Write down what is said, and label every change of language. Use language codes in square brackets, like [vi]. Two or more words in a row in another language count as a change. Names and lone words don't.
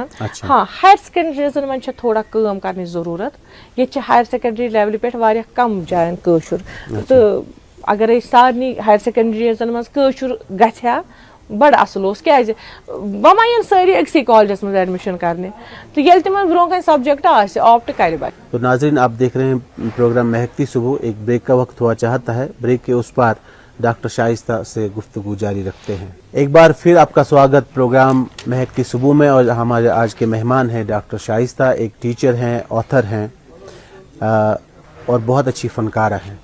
[ks] ہاں ہایر سیکنڈریزن منٛز چھِ تھوڑا کٲم کرنٕچ ضروٗرت, ییٚتہِ چھِ ہایر سیکنڈری لیولہِ پٮ۪ٹھ واریاہ کم جاین کٲشُر, تہٕ اگرے سارنٕے ہایر سیکنڈریزن منٛز کٲشُر گژھِ ہا بڑٕ اصل اوس. کیازِ وۄنۍ ما یِن سٲری أکسٕے کالجس منٛز ایڈمِشن کرنہِ, تہٕ ییٚلہِ تِمن برونٛہہ کَنہِ سبجکٹ آسہِ آپٹ کرِ بچہِ. [ur] تو ناظرین آپ دیکھ رہے ہیں پروگرام مہکتی صبح, ایک بریک کا وقت ہوا چاہتا ہے, بریک کے اس پار ڈاکٹر شائستہ سے گفتگو جاری رکھتے ہیں. ایک بار پھر آپ کا سواگت پروگرام مہکتی صبح میں, اور ہمارے آج کے مہمان ہیں ڈاکٹر شائستہ, ایک ٹیچر ہیں, آتھر ہیں, اور بہت اچھی فنکارہ ہیں.